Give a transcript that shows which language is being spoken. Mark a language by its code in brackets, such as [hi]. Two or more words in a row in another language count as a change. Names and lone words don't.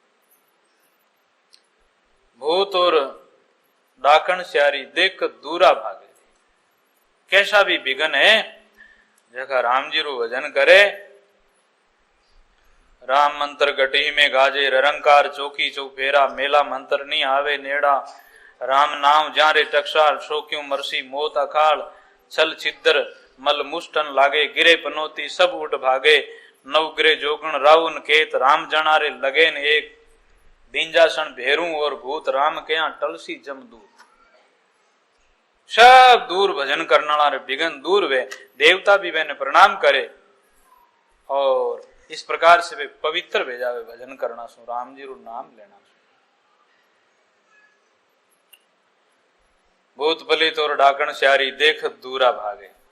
[raj] भूत और डाकण श्यारी देख दूरा भागे। कैसा भी विघन है जगह राम जी रो भजन करे। राम मंत्र गटी में गाजे ररंकार चौकी चौफेरा। मेला मंत्र नहीं आवे नेड़ा। राम नाम जारे टकसाल सो क्यों मरसी मौत अकाल। छल छिद्र मल मुष्टन लागे गिरे पनोती सब उठ भागे। नवग्रे जोगण राउन केत राम जनारे लगेन एक। बींजासन भेरू और भूत राम के यहाँ टलसी जमदूत। सब दूर भजन करने वाले विघन दूर वे देवता भी वे प्रणाम करे और इस प्रकार से वे पवित्र भेजावे भजन करना सु राम जी रू नाम लेना सु। भूत पलित और डाकण श्यारी देख दूरा भागे।